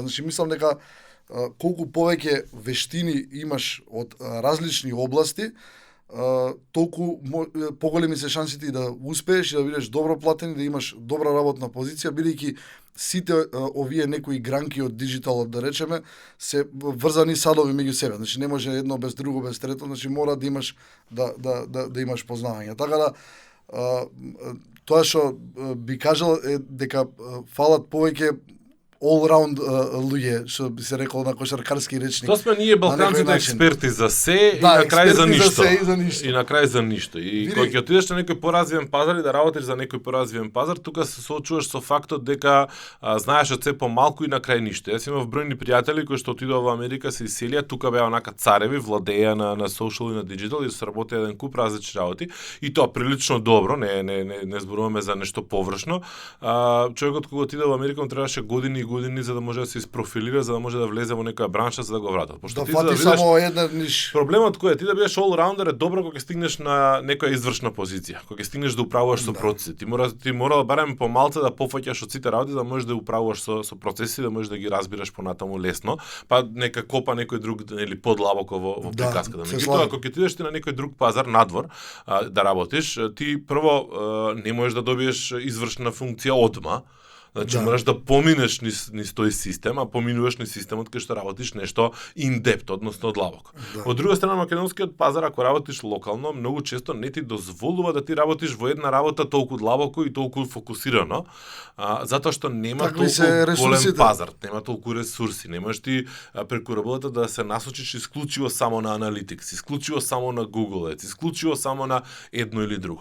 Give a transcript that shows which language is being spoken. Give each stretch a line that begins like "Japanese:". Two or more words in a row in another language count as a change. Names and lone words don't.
Macedonian: Значи мислам дека колку повеќе вештини имаш од различни области, толку поголеми се шансите да успееш и да бидеш добро платен и да имаш добра работна позиција, бидејќи сите овие некои гранки од диджиталот, да речеме, се врзани садови меѓу себе. Значи не може едно без друго, без трето, значи мора да имаш да имаш познавање. Така да тоа што би кажал е дека фалат повеќе all-round луѓе, што би се рекло на кошаркарски речник. Тоа сме ние балканците експерти за се и на крај за ништо. И на крај за ништо. И кога ќе отидеш на некој поразвиен пазар и да работиш за некој поразвиен пазар, тука се соочуваш со фактот дека знаеш од се помалку и на крај ништо. Јас имав бројни пријатели кои што отидоа во Америка, се иселија, тука беа онака цареви, владеја на social и на digital и се работи еден куп различни работи и тоа прилично добро, не зборуваме за нешто површно. Човекот кога отиде во Америка му требаше години за да може да се isprofilира, за да може да влезе во некоја бранша за да го вратат. Пошто да фати само една ниш. Проблемот кој е ти да бидеш all-rounder е добро кога стигнеш на некоја извршна позиција, кога стигнеш да управуваш со процеси. Ти мора барем помалце да пофаќаш од сите работи, да можеш да управуваш со процеси, да можеш да ги разбираш понатаму лесно, па нека копа некој друг или подлабоко во приказката. Меѓутоа кога ти идеш на некој друг пазар надвор да работиш, ти прво не можеш да добиеш извршна функција одма. Значи мораш да поминеш низ тој систем, а поминуваш низ системот кај што работиш нешто in-depth, односно длабоко. Од друга страна, македонскиот пазар, ако работиш локално, многу често не ти дозволува да ти работиш во една работа толку длабоко и толку фокусирано, затоа што нема толку голем пазар, нема толку ресурси, немаш ти преку работата да се насочиш исклучиво само на Analytics, исклучиво само на Google Ads, исклучиво само на едно или друго.